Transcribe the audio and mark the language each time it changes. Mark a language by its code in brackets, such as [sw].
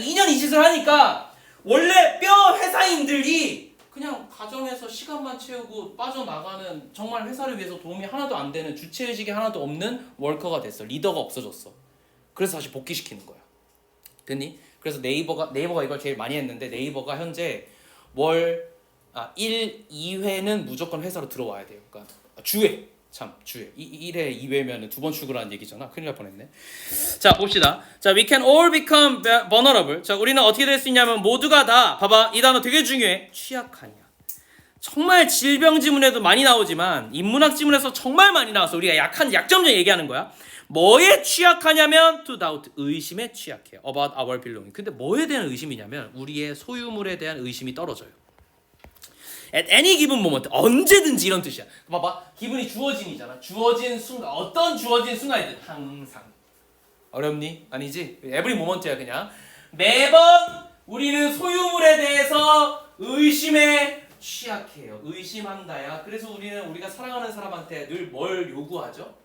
[ko] 아니 2년 이 짓을 하니까 원래 뼈 회사인들이 그냥 가정에서 시간만 채우고 빠져나가는 정말 회사를 위해서 도움이 하나도 안 되는 주체의식이 하나도 없는 워커가 됐어. 리더가 없어졌어. 그래서 다시 복귀시키는 거야. 됐니? 그래서 네이버가 이걸 제일 많이 했는데 네이버가 현재 1, 2회는 무조건 회사로 들어와야 돼요. 그러니까 주회. 1회 2회면 두 번 출근하는 얘기잖아. 큰일 날 뻔했네. 자 봅시다. [en] 자 we can all become vulnerable. [ko] 자 우리는 어떻게 될 수 있냐면 모두가 다 봐봐 이 단어 되게 중요해. 취약하냐. 정말 질병 지문에도 많이 나오지만 인문학 지문에서 정말 많이 나와서 우리가 약점을 얘기하는 거야. 뭐에 취약하냐면 [en] to doubt [ko] 의심에 취약해요. [en] about our belonging. [ko] 근데 뭐에 대한 의심이냐면 우리의 소유물에 대한 의심이 떨어져요. [en] At any given moment [ko] 언제든지 이런 뜻이야. 봐봐 기분이 주어진이잖아. 주어진 순간 어떤 주어진 순간이든 항상 어렵니? 아니지? every moment야 그냥 매번 우리는 소유물에 대해서 의심에 취약해요. 의심한다야. 그래서 우리가 사랑하는 사람한테 늘 뭘 요구하죠?